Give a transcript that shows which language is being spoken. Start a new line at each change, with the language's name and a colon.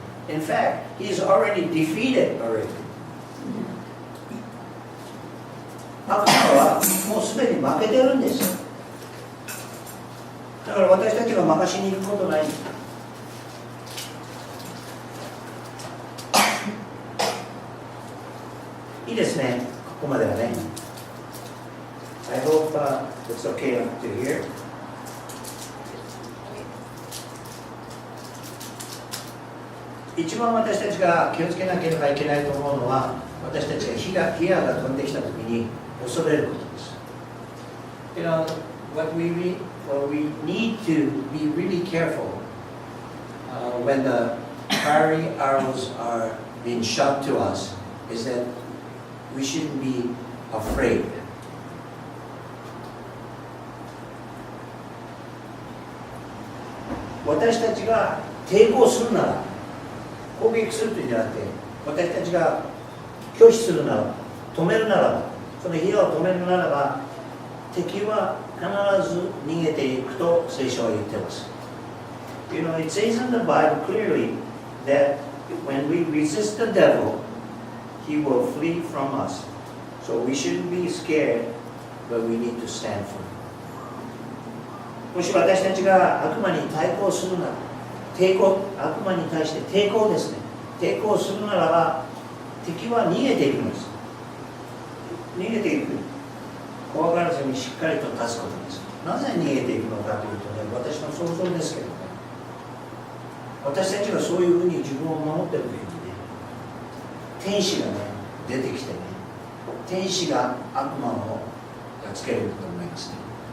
English: In fact, he is already defeated already.
Japanese: 悪魔はもうすでに負けてるんです。だから私たちが任しに行くことないんです。いいですね、ここまではね。
English: I hope it's okay up to here.
Japanese: 一番私たちが気をつけなければいけないと思うのは、私たちが火矢が飛んできたときに恐れることです。
English: You know, what we need to be really careful when the fiery arrows are being shot to us is that we shouldn't be afraid.
Japanese: 私たちが抵抗するなら、攻撃するというんじゃなくて、私たちが拒否するならば、止めるならば、その火を止めるならば、敵は必ず逃げていくと聖書は言っています。
English: You know, it says in the Bible clearly that when we resist the devil, he will flee from us. So we shouldn't be scared, but we need to stand firm.
Japanese: もし私たちが悪魔に対抗するなら、悪魔に対して抵抗ですね。抵抗するならば、敵は逃げていくんです。逃げていく。怖がらずにしっかりと立つことです。なぜ逃げていくのかというとね、私の想像ですけどね、私たちがそういうふうに自分を守っている時にね、天使がね、出てきてね、天使が悪魔をやっつけると思いますね。